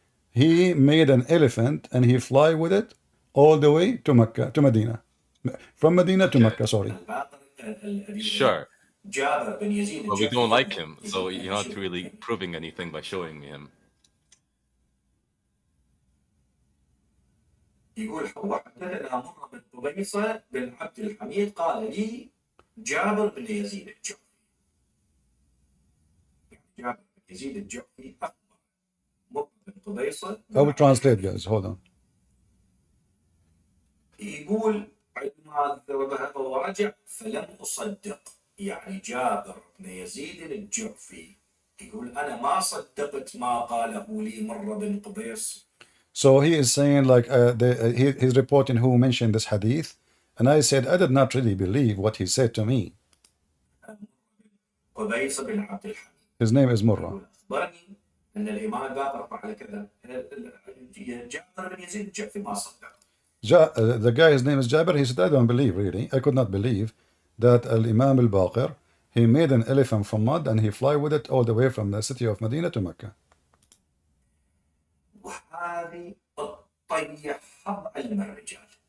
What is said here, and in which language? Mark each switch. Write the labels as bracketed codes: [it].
[en] He made an elephant and he fly with it all the way to Mecca, to Medina, from Medina to Okay, Mecca. Sorry. sure. But we don't like him, so you're not really proving anything by showing me him. [ar] يقول وحدثنا مر بن قبيصة بن عبد الحميد قال لي جابر بن يزيد الجعفي جابر بن يزيد الجعفي أخبر مر بن قبيصة [en] I will translate, guys. Hold on. [ar] يقول عندما ذهب ورجع فلم أصدق، يعني جابر بن يزيد الجعفي يقول أنا ما صدقت ما قاله لي مر بن قبيص. [en] So he is saying like he's reporting who mentioned this hadith, and I said I did not really believe what he said to me. [ar] قبيص بن عبد الحميد. [en] His name is Murrah. [ar] يقول أخبرني أن الإمام الباقر فعل كذا. جابر بن يزيد الجعفي ما صدق. [en] The guy, his name is Jabir. He said, I don't believe, really. I could not believe that Imam al-Baqir, he made an elephant from mud and he fly with it all the way from the city of Medina to Mecca. [ar] وهذه تطيح علم الرجال.